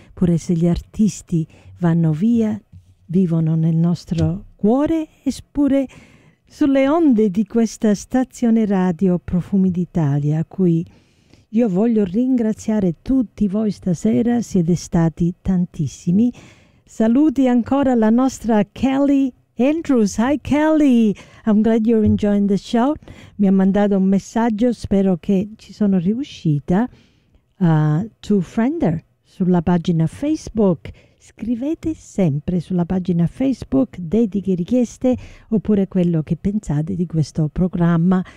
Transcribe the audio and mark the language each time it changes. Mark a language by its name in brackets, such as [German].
[Italian] Pure se gli artisti vanno via, vivono nel nostro cuore, eppure sulle onde di questa stazione radio Profumi d'Italia, a cui io voglio ringraziare tutti voi stasera, siete stati tantissimi. Saluti ancora la nostra Kelly Andrews. [English] Hi Kelly, I'm glad you're enjoying the show. [Italian] Mi ha mandato un messaggio, spero che ci sono riuscita. [English] To friend her [Italian] sulla pagina Facebook. Scrivete sempre sulla pagina Facebook dediche, richieste oppure quello che pensate di questo programma.